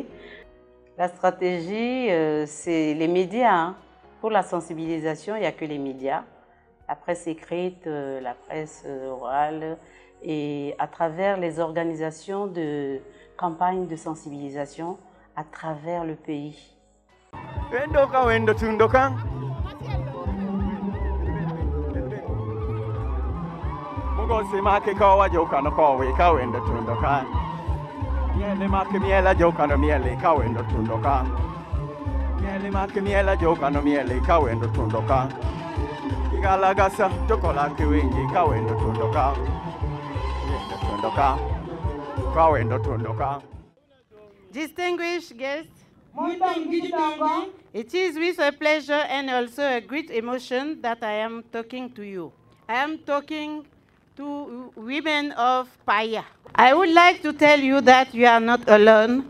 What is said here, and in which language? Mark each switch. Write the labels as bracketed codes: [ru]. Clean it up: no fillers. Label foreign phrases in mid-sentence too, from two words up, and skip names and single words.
[fr] La stratégie, c'est les médias. Hein. Pour la sensibilisation, il n'y a que les médias. La presse écrite, la presse orale et à travers les organisations de campagnes de sensibilisation à travers le pays. Wendoka wendo tundoka Mungo sema ke kawa joka no kawa ka wendo tundoka Miele make miela joka no miele ka wendo tundoka Miele make miela joka no miele ka wendo tundoka Igala gasa tokola ke wengi ka wendo tundoka Wendo tundoka ka wendo tundoka. [en] Distinguished guests, it is with a pleasure and also a great emotion that I am talking to you. I am talking to women of Paya. I would like to tell you that you are not alone.